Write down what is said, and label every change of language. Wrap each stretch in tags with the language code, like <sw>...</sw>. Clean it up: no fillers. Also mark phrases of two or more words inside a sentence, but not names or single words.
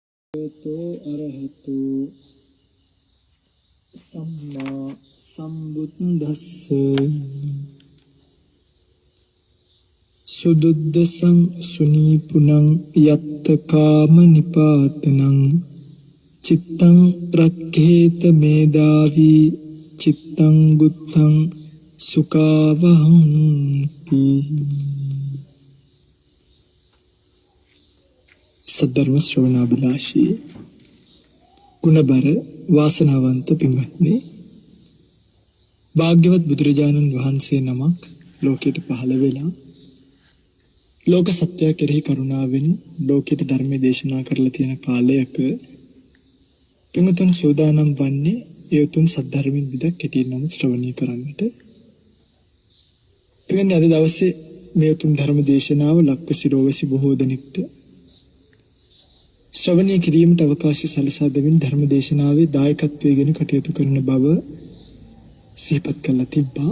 <pi>तो अरहतो सम्मा सम्बुद्धस्स सुदुद्दसं सुनीपुनं यत्त काम निपातनं चित्तं रक्खेत मेधावी चित्तं गुत्तं सुखावहंति।</pi> <si>සද්ධර්ම ශ්‍රවණාභිලාෂී ගුණබර වාසනාවන්ත පින්වත්නි භාග්‍යවත බුදුරජාණන් වහන්සේ නමක් ලෝකයට පහළ වෙලා ලෝක සත්‍ය කෙරෙහි කරුණාවෙන් ලෝකයට ධර්ම දේශනා කරලා තියෙන කාලයක පින්තුන් සෝදානම් වන්නේ ඒ උතුම් සද්ධර්මින් විදක් කෙටියෙන් නම් ශ්‍රවණය කරන්නට. පින්න්නේ අද දවසේ මේ උතුම් ධර්ම දේශනාව ලක්වැසි රෝවැසි බොහෝ දෙනෙක්ට ශ්‍රවණය කිරීමට අවකාශය සලසා දෙමින් ධර්ම දේශනාවේ දායකත්වයෙන් ගෙන කටයුතු කරන බව සිහිපත් කරලා තිබ්බා.</si>